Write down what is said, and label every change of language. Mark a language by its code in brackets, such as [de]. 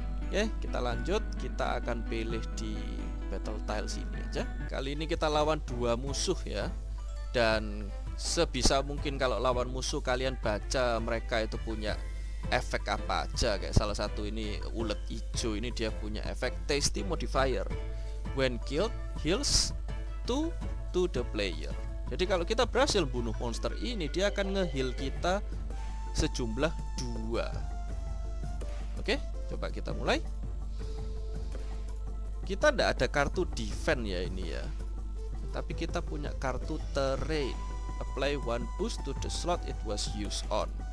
[id] Oke, kita lanjut. Kita akan pilih di battle tiles ini aja. Kali ini kita lawan 2 musuh ya. Dan sebisa mungkin kalau lawan musuh kalian baca mereka itu punya efek apa aja. Kayak salah satu ini ulet hijau, ini dia punya efek tasty modifier. [en] When killed, heals 2 to the player. [id] Jadi kalau kita berhasil bunuh monster ini, dia akan nge-heal kita sejumlah 2. Oke, coba kita mulai. Kita tidak ada kartu defense ya ini ya. Tapi kita punya kartu terrain. [en] Apply 1 boost to the slot it was used on.